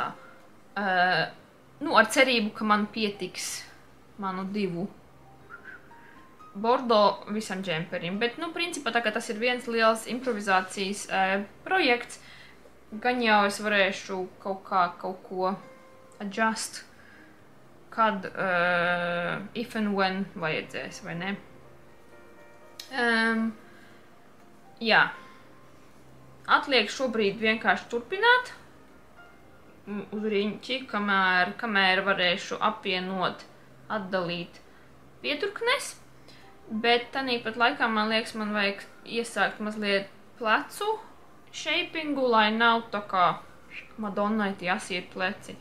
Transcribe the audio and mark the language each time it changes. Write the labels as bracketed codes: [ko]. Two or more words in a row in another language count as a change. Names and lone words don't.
[lv] Nu, ar cerību, ka man pietiks manu 2 bordo visam džemperim. Bet, nu, principā tā kā tas ir viens liels improvizācijas projekts, gan jau es varēšu kaut ko adjust, kad [en] if and when [lv] vajadzēs, vai ne? Jā. Atliek šobrīd vienkārši turpināt uz riņķi, kamēr varēšu apvienot, atdalīt piedurknes, bet tanīpat laikā, man liekas, man vajag iesākt mazliet plecu shapingu, lai nav tā kā Madonnai tie asie pleci.